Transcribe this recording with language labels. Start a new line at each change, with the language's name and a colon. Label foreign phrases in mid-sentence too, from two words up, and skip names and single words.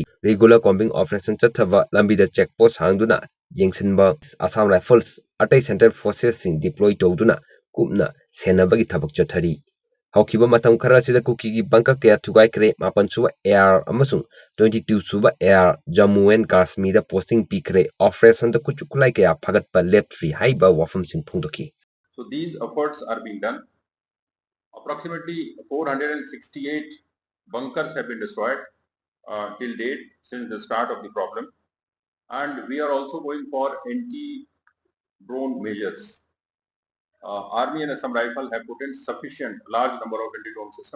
English: Regular combing operation
Manipuri: chathaba lambida checkpost hangduna yengsinba Assam Rifles atai Central Forces sing deploy tawduna kupna senabagi thabak chathari. Haukiba matam khara sida Kuki gi bunker kaya thugaikre 8 suba air amasung 22 suba air Jammu and Kashmir da posting pikre operation da kuchukulai kaya phagatpa leptri haiba wafamsing phongdokhi.
English: So these efforts are being done. Approximately 468 bunkers have been destroyed till date since the start of the problem, and we are also going for anti-drone measures. Army and Assam Rifle have put in sufficient large number of anti-drone systems.